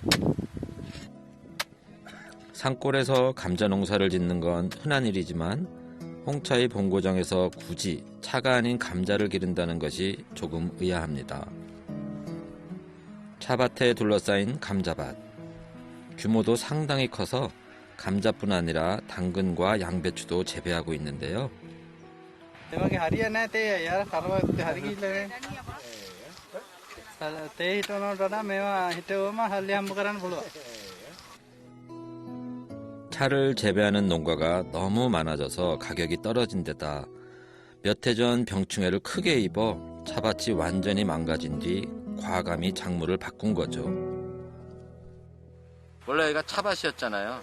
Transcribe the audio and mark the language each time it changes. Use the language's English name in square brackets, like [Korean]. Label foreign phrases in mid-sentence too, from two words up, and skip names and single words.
[Korean] 산골에서 감자 농사를 짓는 건 흔한 일이지만 홍차의 본고장에서 굳이 차가 아닌 감자를 기른다는 것이 조금 의아합니다. 차밭에 둘러싸인 감자밭. 규모도 상당히 커서 감자뿐 아니라 당근과 양배추도 재배하고 있는데요. [Sinhala] එමගේ හරිය නැහැ තේ යාර කරවත් හරි ගිහිල්ලා තේ හිටවනට වඩා මේවා හිටවම හල්ලි හම්බ කරන්න පුළුවන්. [Korean] 차를 재배하는 농가가 너무 많아져서 가격이 떨어진 데다 몇 해 전 병충해를 크게 입어 차밭이 완전히 망가진 뒤 과감히 작물을 바꾼 거죠. 원래 여기가 차밭이었잖아요.